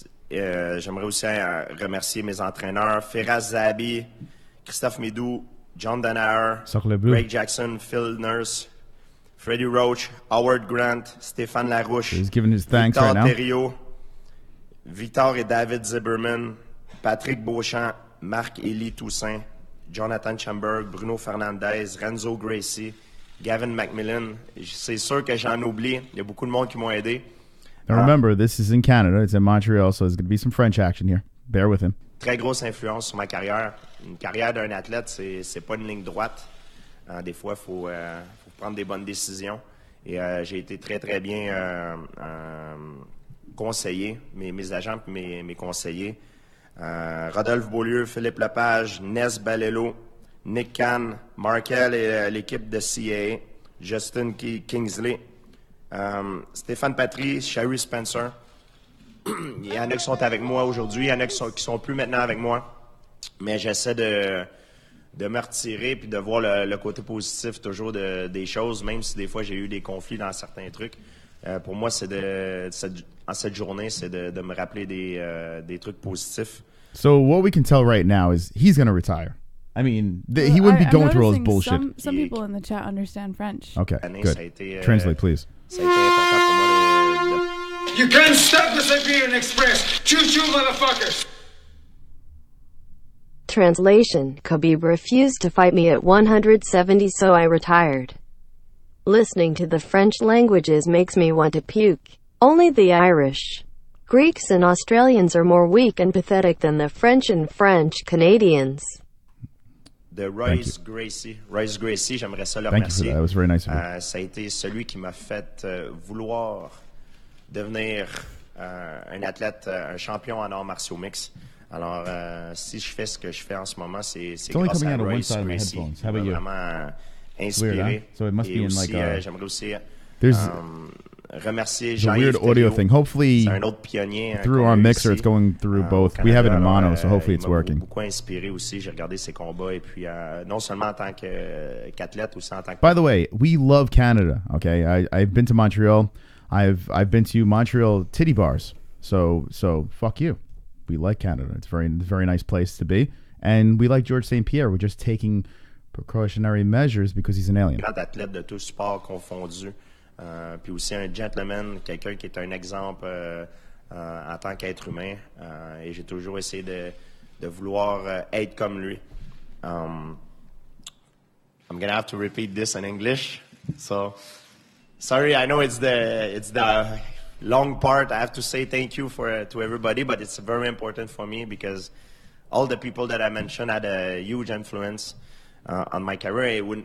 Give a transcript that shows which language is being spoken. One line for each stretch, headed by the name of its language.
French: J'aimerais aussi remercier mes entraîneurs, Firas Zahabi, Christophe Médou, John Danaher, Greg Jackson, Phil Nurse, Freddie Roach, Howard Grant, Stéphane Larouche, Victor Thériault, Victor et David Zimmerman, Patrick Beauchamp, Marc-Élie Toussaint, Jonathan Chamberg, Bruno Fernandez, Renzo Gracie, Gavin McMillan. C'est sûr que j'en oublie. Il y a beaucoup de monde qui m'ont aidé.
English: Now remember, this is in Canada. It's in Montreal, so there's going to be some French action here. Bear with him. Très grosse influence sur ma carrière. Une carrière d'un athlète, c'est pas une ligne droite. Des fois, il faut prendre des bonnes décisions. Et j'ai été très, très bien conseillé, mes agents et mes conseillers. Rodolphe Beaulieu, Philippe Lepage, Ness Balello, Nick Kahn, Markel et l'équipe de CAA, Justin Kingsley, Stéphane Patry, Sherry Spencer. Il y en a qui sont avec moi aujourd'hui, il y en a qui sont plus maintenant avec moi. Mais j'essaie de me retirer puis de voir le côté positif toujours des choses, même si des fois j'ai eu des conflits dans certains trucs. Pour moi, en cette journée, c'est de me rappeler des trucs positifs. So what we can tell right now is he's going to retire. I mean, he wouldn't be going through all this bullshit. Some people in the chat understand French. Okay, good. Translate, please.
French: Ça a été important pour moi
English: You can't stop the Siberian Express. Choo-choo, motherfuckers. Translation: Khabib refused to fight me at 170, so I retired. Listening to the French languages makes me want to puke. Only the Irish, Greeks and Australians are more weak and pathetic than the French and French Canadians.
French: De Royce Gracie, j'aimerais ça le remercier.
English: Thank you for that. That was very nice of you.
French: Ça a été celui qui m'a fait vouloir devenir un athlète, un champion en arts martiaux mix. Alors, si je fais ce que je fais en ce moment, c'est grâce à Royce Gracie qui m'a vraiment inspiré.
English: Weird, huh? So it must be in like
French: j'aimerais aussi remercier
English: Jean-Yves weird audio thing. Hopefully,
French: c'est un autre pionnier,
English: through our mixer, it's going through both. We have it in mono, so hopefully it's working.
French: Beaucoup inspiré aussi. J'ai regardé ses combats et puis non seulement en tant qu'athlète, aussi en tant que.
English: By the way, we love Canada. Okay, I've been to Montreal. I've been to Montreal titty bars. So fuck you. We like Canada. It's very nice place to be, and we like Georges St-Pierre. We're just taking precautionary measures because he's an alien.
French: Grand athlète de tous sports confondus. Puis aussi un gentleman, quelqu'un qui est un exemple en tant qu'être humain. Et j'ai toujours essayé de vouloir être comme lui.
English: I'm gonna have to repeat this in English. So, sorry, I know it's the long part. I have to say thank you to everybody, but it's very important for me because all the people that I mentioned had a huge influence on my career.